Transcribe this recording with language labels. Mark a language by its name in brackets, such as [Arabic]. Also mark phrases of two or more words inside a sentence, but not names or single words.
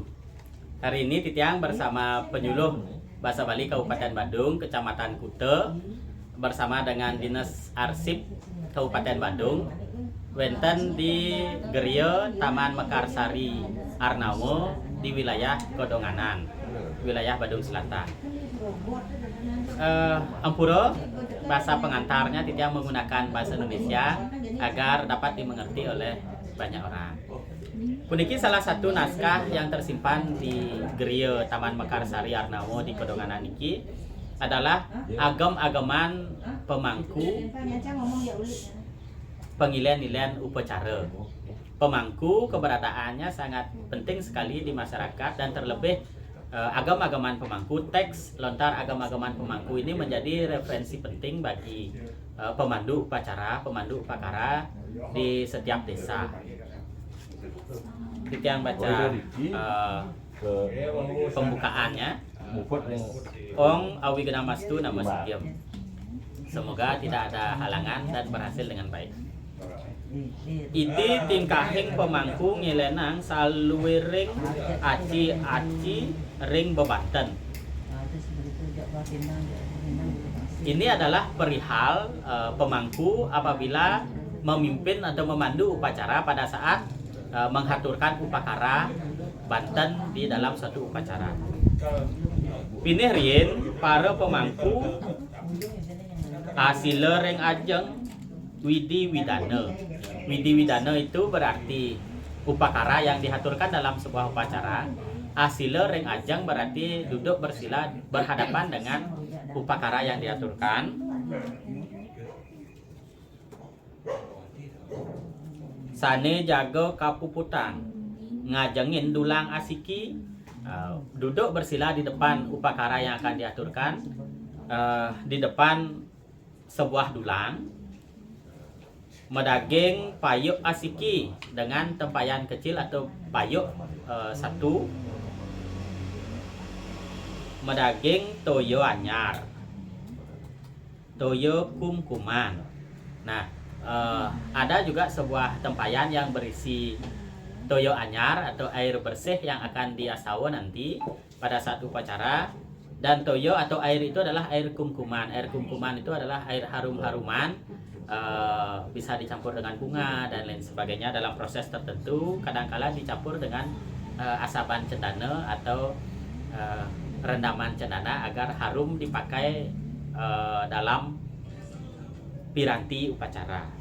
[Indonesian] Hari ini Titiang bersama penyuluh Bahasa Bali Kabupaten Badung, Kecamatan Kute, bersama dengan Dinas Arsip Kabupaten Badung, wenten di Geria Taman Mekarsari Arnawo di wilayah Kodonganan, wilayah Badung Selatan. Ampura, bahasa pengantarnya Titiang menggunakan bahasa Indonesia agar dapat dimengerti oleh banyak orang. Puniki salah satu naskah yang tersimpan di Geria Taman Mekarsari Arnawo di Kodonganan iki adalah agam-agaman pemangku pengilian-ilian upacara. Pemangku keberadaannya sangat penting sekali di masyarakat, dan terlebih agam-agaman pemangku, teks lontar agam-agaman pemangku ini menjadi referensi penting bagi pemandu upacara, pemandu upakara di setiap desa. Kita yang baca pembukaannya. [Sanskrit] Ong awi genamastu nama Sitiem. [Indonesian] Semoga tidak ada halangan dan berhasil dengan baik. [Balinese] Iti tingkahing pemangku ngilenang saluwiring aci-aci ring bebanten. [Indonesian] Ini adalah perihal pemangku apabila memimpin atau memandu upacara pada saat menghaturkan upakara Banten di dalam suatu upacara. [Balinese] Pinih rien para pemangku asile ring ajeng Widi Widana. [Indonesian] Widi Widana itu berarti upakara yang dihaturkan dalam sebuah upacara. [Balinese] Asile ring ajeng [Indonesian] berarti duduk bersila berhadapan dengan upakara yang diaturkan. [Balinese] Sane jago kapuputan, ngajengin dulang asiki, [Indonesian] duduk bersila di depan upakara yang akan diaturkan, di depan sebuah dulang. [Balinese] Medaging payuk asiki [Indonesian] dengan tempayan kecil atau payuk satu. [Balinese] Medaging toyo anyar, toyo kumkuman. [Indonesian] Nah, ada juga sebuah tempayan yang berisi [Balinese] toyo anyar [Indonesian] atau air bersih yang akan diasawa nanti pada saat upacara. Dan toyo atau air itu adalah air kumkuman. Air kumkuman itu adalah air harum-haruman, bisa dicampur dengan bunga dan lain sebagainya dalam proses tertentu. Kadangkala dicampur dengan asaban cendana atau rendaman cendana agar harum dipakai dalam piranti upacara.